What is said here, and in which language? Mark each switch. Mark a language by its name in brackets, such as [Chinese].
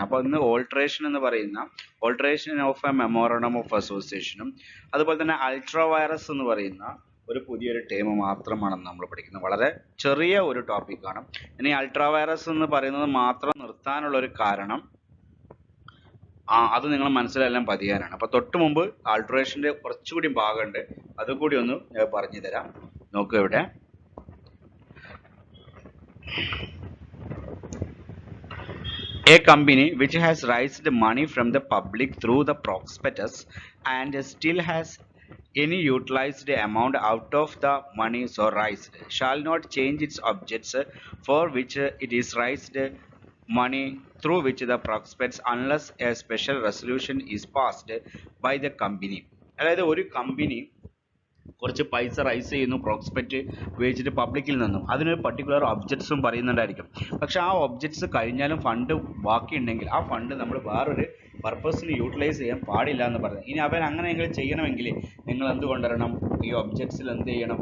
[Malayalam] അപ്പോൾ ഇന്ന് ഓൾട്ടറേഷൻ എന്ന് പറയുന്ന alteration of A memorandum of അസോസിയേഷനും അതുപോലെ തന്നെ അൾട്രാ വൈറസ് എന്ന് പറയുന്ന ഒരു പുതിയൊരു ടേം മാത്രമാണ് നമ്മൾ പഠിക്കുന്നത്. വളരെ ചെറിയ ഒരു ടോപ്പിക്കാണ്. ഇനി അൾട്രാ വൈറസ് എന്ന് പറയുന്നത് മാത്രം നിർത്താനുള്ള ഒരു കാരണം അത് നിങ്ങൾ മനസ്സിലെല്ലാം പതിയാനാണ്. അപ്പോൾ തൊട്ട് മുമ്പ് ആൾട്രേഷൻ്റെ കുറച്ചുകൂടി ഭാഗമുണ്ട്, അതുകൂടി ഒന്ന് പറഞ്ഞു തരാം. നോക്കുക, ഇവിടെ [English] A company which has raised money from the public through the prospectus and still has any utilized amount out of the money so raised shall not change its objects for which it is raised money through which the prospectus unless a special resolution is passed by the company. [Malayalam] അതായത് ഒരു company കുറച്ച് പൈസ rice ചെയ്യുന്നു prospect ഉപയോഗിച്ചിട്ട് പബ്ലിക്കിൽ നിന്നും, അതിനൊരു particular ഒബ്ജക്ട്സും പറയുന്നുണ്ടായിരിക്കും. പക്ഷെ ആ ഒബ്ജക്ട്സ് കഴിഞ്ഞാലും ഫണ്ട് ബാക്കിയുണ്ടെങ്കിൽ ആ ഫണ്ട് നമ്മൾ വേറൊരു പർപ്പസിന് യൂട്ടിലൈസ് ചെയ്യാൻ പാടില്ല എന്ന് പറയുന്നത്. ഇനി അവൻ അങ്ങനെയെങ്കിലും ചെയ്യണമെങ്കിൽ നിങ്ങൾ എന്ത് കൊണ്ടുവരണം? ഈ ഒബ്ജക്ട്സിൽ എന്ത് ചെയ്യണം?